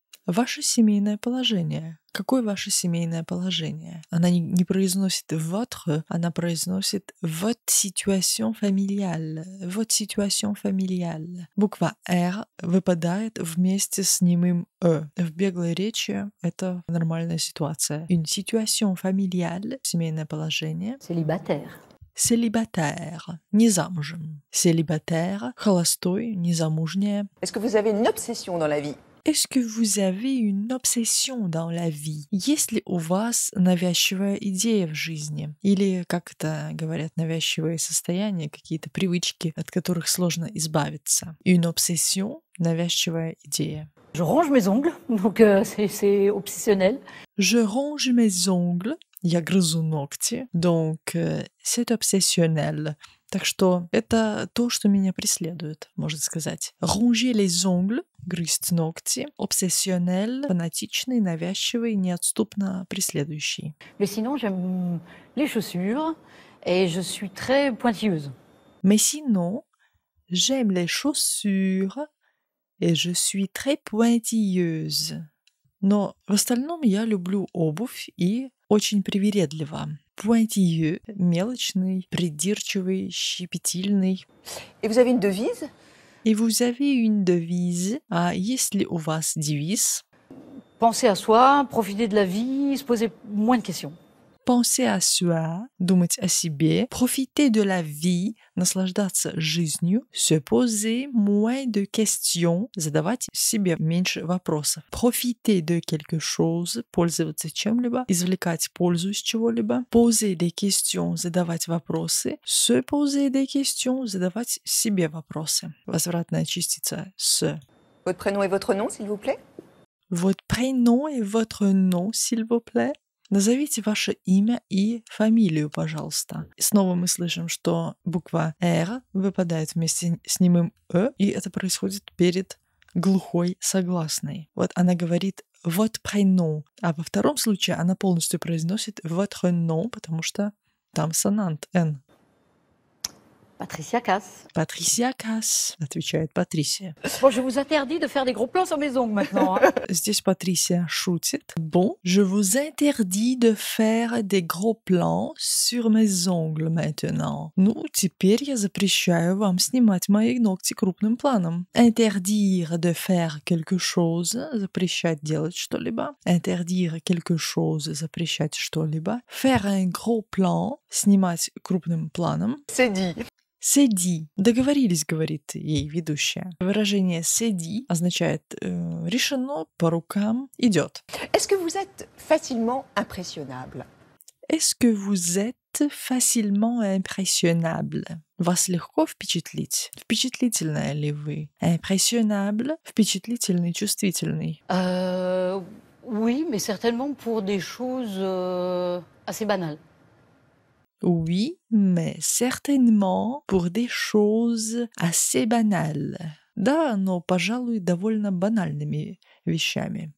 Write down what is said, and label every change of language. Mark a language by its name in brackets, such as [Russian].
[Russian] Ваше семейное положение. Какое ваше семейное положение? Она не произносит votre, она произносит [French] votre situation familiale. Votre situation familiale. [Russian] Буква R выпадает вместе с немым «э». В беглой речи это нормальная ситуация. [French] Une situation familiale, [Russian] семейное положение. [French] Célibataire. [Russian] Célibataire, не замужем. Célibataire, холостой, незамужняя. [French] Est-ce que vous avez une obsession dans la vie? Est-ce que vous avez une obsession dans la vie? [Russian] Есть ли у вас навязчивая идея в жизни? Или, как это говорят, навязчивые состояния, какие-то привычки, от которых сложно избавиться? [French] Une obsession, [Russian] навязчивая идея. [French] Je range mes ongles, donc c'est obsessionnel. Je range mes ongles, [Russian] я грызу ногти, [French] donc c'est obsessionnel. [Russian] Так что это то, что меня преследует, можно сказать. [French] Ranger les ongles, [Russian] грызть ногти, obsessionnel, фанатичный, навязчивый, неотступно преследующий. [French] Mais sinon, j'aime les chaussures et je suis très pointilleuse. Mais sinon, j'aime les chaussures et je suis très pointilleuse. [Russian] Но в остальном я люблю обувь и очень привередлива. Pointilleux, мелочный, придирчивый, щепетильный. [French] Et vous avez une devise? Et vous avez une devise? [Russian] А есть ли у вас девиз? [French] Penser à soi, profiter de la vie, se poser moins de questions. Penser à soi, [Russian] думать о себе, [French] profiter de la vie, [Russian] наслаждаться жизнью, [French] se poser moins de questions, [Russian] задавать себе меньше вопросов. [French] Profiter de quelque chose, [Russian] пользоваться чем-либо, извлекать пользу из чего-либо. [French] Poser des questions, [Russian] задавать вопросы. [French] Se poser des questions, [Russian] задавать себе вопросы. Возвратная частица se. [French] Votre prénom et votre nom, s'il vous plaît? Votre prénom et votre nom, s'il vous plaît. [Russian] Назовите ваше имя и фамилию, пожалуйста. И снова мы слышим, что буква «р» выпадает вместе с немым «э», и это происходит перед глухой согласной. Вот она говорит [French] «votre prénom», [Russian] а во втором случае она полностью произносит [French] «votre nom», [Russian] потому что там сонант «н». [French] Patricia Cass. [Russian] Patricia Cass, отвечает Патрисия. [French] Bon, je vous interdis de faire des gros plans sur mes ongles maintenant. Hein. [Russian] Здесь Патрисия шутит. [French] Bon, je vous interdis de faire des gros plans sur mes ongles maintenant. [Russian] Ну, теперь я запрещаю вам снимать мои ногти крупным планом. [French] Interdire de faire quelque chose, [Russian] запрещать делать что-либо. [French] Interdire quelque chose, [Russian] запрещать что-либо. [French] Faire un gros plan, [Russian] снимать крупным планом. [French] C'est dit. C'est dit. [Russian] Договорились, говорит ей ведущая. Выражение [French] c'est dit [Russian] означает решено, по рукам, идет. [French] Est-ce que vous êtes facilement impressionnable? Est-ce que vous êtes facilement impressionnable? [Russian] Вас легко впечатлить? Впечатлительная ли вы? Impressionnable, впечатлительный, чувствительный. [French] Oui, mais certainement pour des choses assez banales. Oui, mais certainement pour des choses assez banales. [Russian] Да, но, пожалуй, довольно банальными вещами.